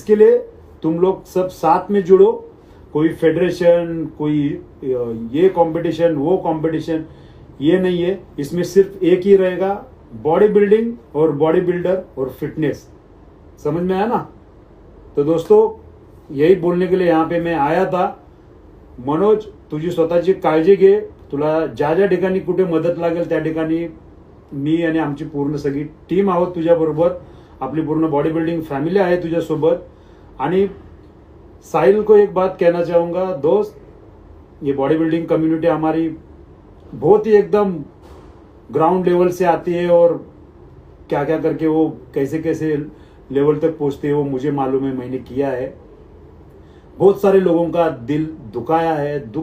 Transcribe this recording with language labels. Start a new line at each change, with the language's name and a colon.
Hindi: इसके लिए तुम लोग सब साथ में जुड़ो। कोई फेडरेशन, कोई ये कंपटीशन, वो कंपटीशन, ये नहीं है। इसमें सिर्फ एक ही रहेगा, बॉडी बिल्डिंग और बॉडी बिल्डर और फिटनेस। समझ में आया ना। तो दोस्तों यही बोलने के लिए यहाँ पे मैं आया था।
Marathi: मनोज, तुझी स्वतःची काळजी घे। तुला ज्या ज्या ठिकाणी कुठे मदत लागेल त्या ठिकाणी मी आणि आमची पूर्ण सगळी टीम आहोत तुझ्याबरोबर। आपली पूर्ण बॉडी बिल्डिंग फॅमिली आहे तुझ्यासोबत।
Hindi: आणि साहिल को एक बात कहना चाहूंगा, दोस्त, ये बॉडी बिल्डिंग कम्युनिटी हमारी बहुत ही एकदम ग्राउंड लेवल से आती है, और क्या क्या करके वो कैसे कैसे लेवल तक पहुंचते हैं वो मुझे मालूम है, मैंने किया है। बहुत सारे लोगों का दिल दुखाया है,